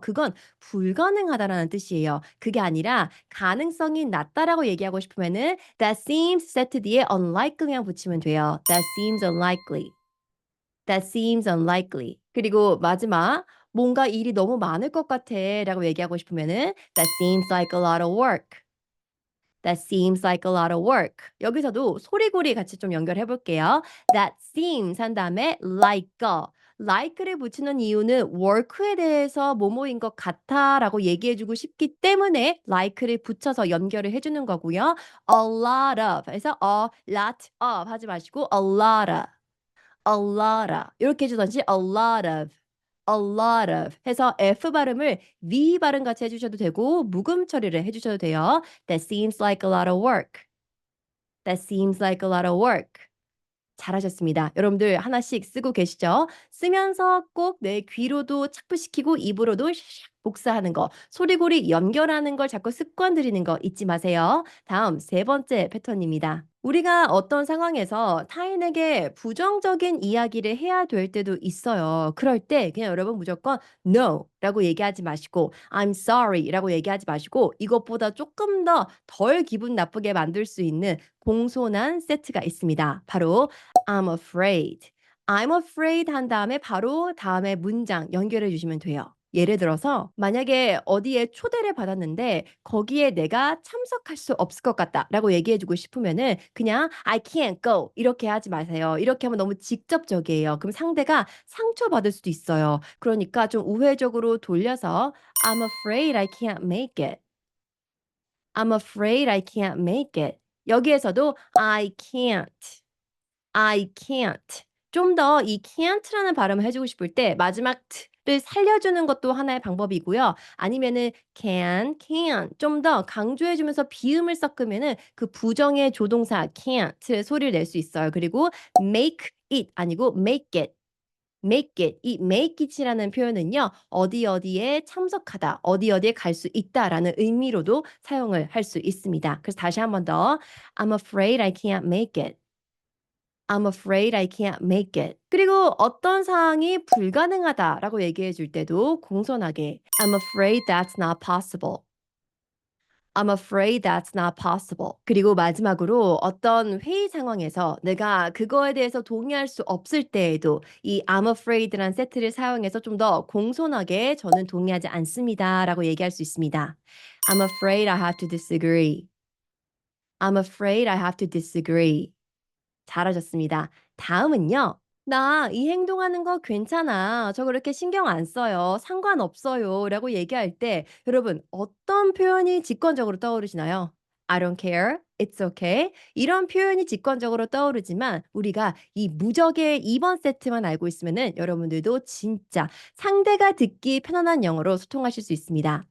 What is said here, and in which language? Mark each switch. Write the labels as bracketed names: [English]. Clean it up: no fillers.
[Korean] 그건 불가능하다라는 뜻이에요. 그게 아니라 가능성이 낮다라고 얘기하고 싶으면은 that seems 세트 뒤에 unlikely만 붙이면 돼요. [English] That seems unlikely. That seems unlikely. [Korean] 그리고 마지막 "뭔가 일이 너무 많을 것 같아."라고 얘기하고 싶으면은 [English] "That seems like a lot of work." That seems like a lot of work. [Korean] 여기서도 소리고리 같이 좀 연결해 볼게요. [English] That seems [Korean] 한 다음에 [English] like a. [Korean] like를 붙이는 이유는 work에 대해서 "뭐뭐인 것 같아."라고 얘기해 주고 싶기 때문에 like를 붙여서 연결을 해 주는 거고요. [English] a lot of [Korean] 해서 [English] a lot of [Korean] 하지 마시고 [English] a lot of. a lotta [Korean] 요렇게 해 주든지 [English] a lot of, a lot of [Korean] 해서 F 발음을 V 발음 같이 해 주셔도 되고 묵음 처리를 해 주셔도 돼요. [English] That seems like a lot of work. That seems like a lot of work. [Korean] 잘하셨습니다. 여러분들 하나씩 쓰고 계시죠? 쓰면서 꼭 내 귀로도 착붙시키고 입으로도 샥샥 복사하는 거, 소리고리 연결하는 걸 자꾸 습관 들이는 거 잊지 마세요. 다음 세 번째 패턴입니다. 우리가 어떤 상황에서 타인에게 부정적인 이야기를 해야 될 때도 있어요. 그럴 때 그냥 여러분 무조건 "No" 라고 얘기하지 마시고 "I'm sorry" 라고 얘기하지 마시고 이것보다 조금 더 덜 기분 나쁘게 만들 수 있는 공손한 세트가 있습니다. 바로 [English] "I'm afraid." [Korean] "I'm afraid" 한 다음에 바로 다음에 문장 연결해 주시면 돼요. 예를 들어서 만약에 어디에 초대를 받았는데 거기에 "내가 참석할 수 없을 것 같다."라고 얘기해 주고 싶으면은 그냥 [English] "I can't go." [Korean] 이렇게 하지 마세요. 이렇게 하면 너무 직접적이에요. 그럼 상대가 상처받을 수도 있어요. 그러니까 좀 우회적으로 돌려서 [English] "I'm afraid I can't make it." "I'm afraid I can't make it." [Korean] 여기에서도 [English] "I can't." I can't. [Korean] 좀 더 이 can't라는 발음을 해 주고 싶을 때 마지막 t를 살려주는 것도 하나의 방법이고요. 아니면은 can 좀 더 강조해 주면서 비음을 섞으면은 그 부정의 조동사 can't의 소리를 낼 수 있어요. 그리고 make it 아니고 make it. [English] make it. [Korean] 이 make it이라는 표현은요. 어디 어디에 참석하다, 어디 어디에 갈 수 있다라는 의미로도 사용을 할 수 있습니다. 그래서 다시 한 번 더 [English] I'm afraid I can't make it. I'm afraid I can't make it. [Korean] 그리고 어떤 상황이 불가능하다라고 얘기해 줄 때도 공손하게 [English] I'm afraid that's not possible. I'm afraid that's not possible. [Korean] 그리고 마지막으로 어떤 회의 상황에서 내가 그거에 대해서 동의할 수 없을 때에도 이 I'm afraid란 세트를 사용해서 좀 더 공손하게 "저는 동의하지 않습니다."라고 얘기할 수 있습니다. [English] I'm afraid I have to disagree. I'm afraid I have to disagree. [Korean] 잘하셨습니다. 다음은요. "나 이 행동하는 거 괜찮아. 저 그렇게 신경 안 써요. 상관없어요." 라고 얘기할 때 여러분 어떤 표현이 직관적으로 떠오르시나요? [English] "I don't care. It's okay." [Korean] 이런 표현이 직관적으로 떠오르지만 우리가 이 무적의 2번 세트만 알고 있으면은 여러분들도 진짜 상대가 듣기 편안한 영어로 소통하실 수 있습니다.